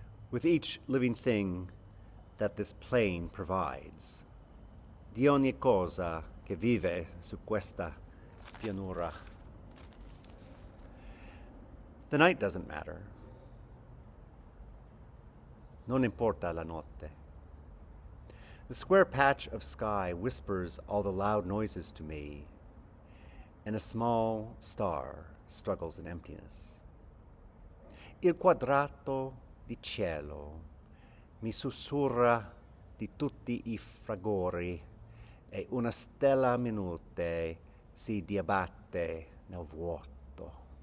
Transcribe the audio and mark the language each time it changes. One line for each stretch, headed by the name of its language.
English: With each living thing that this plain provides,
Italian: di ogni cosa che vive su questa pianura.
English: The night doesn't matter.
Italian: Non importa la notte.
English: The square patch of sky whispers all the loud noises to me, and a small star struggles in emptiness.
Italian: Il quadrato di cielo mi sussurra di tutti I fragori e una stella minute si dibatte nel vuoto.